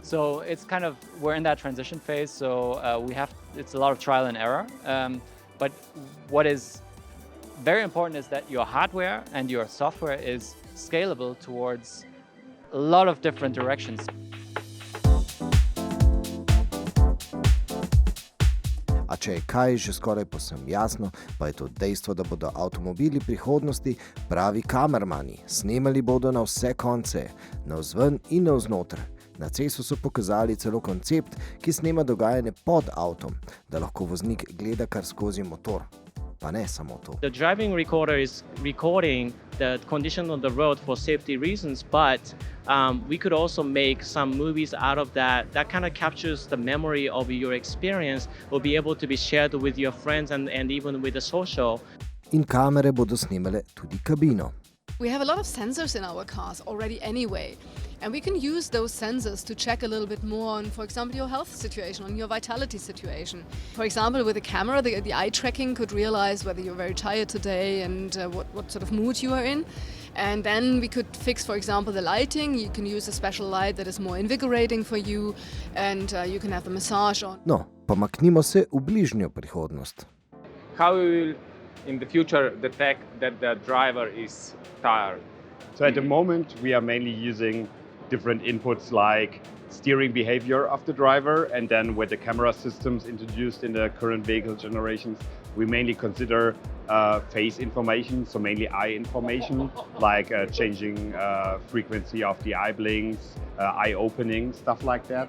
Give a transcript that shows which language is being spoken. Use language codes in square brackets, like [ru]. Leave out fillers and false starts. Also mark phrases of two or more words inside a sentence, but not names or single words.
[en] So it's kind of, we're in that transition phase. So it's a lot of trial and error. But what is very important is that your hardware and your software is scalable towards a lot of different directions. [sl] A če je kaj že skoraj povsem jasno, pa je to dejstvo, da bodo avtomobili prihodnosti pravi kamermani. Snemali bodo na vse konce, navzven in navznoter. Na CES-u so pokazali celo koncept, ki snema dogajanje pod avtom, da lahko voznik gleda kar skozi motor. Pa ne samo to. [en] The driving recorder is recording the condition on the road for safety reasons, but we could also make some movies out of that. That kind of captures the memory of your experience, will be able to be shared with your friends and even with the social. [sl] In kamere bodo snemale tudi kabino. [en] We have a lot of sensors in our cars already anyway, and we can use those sensors to check a little bit more on, for example, your health situation, on your vitality situation. For example, with a camera, the eye tracking could realize whether you're very tired today and what sort of mood you are in. And then we could fix, for example, the lighting. You can use a special light that is more invigorating for you, and you can have the massage on. [sl] No, pomaknimo se v bližnjo prihodnost. [en] How we will in the future detect that the driver is tired? So at the moment we are mainly using different inputs like steering behavior of the driver, and then with the camera systems introduced in the current vehicle generations, we mainly consider face information, so mainly eye information, like changing frequency of the eye blinks, eye opening, stuff like that.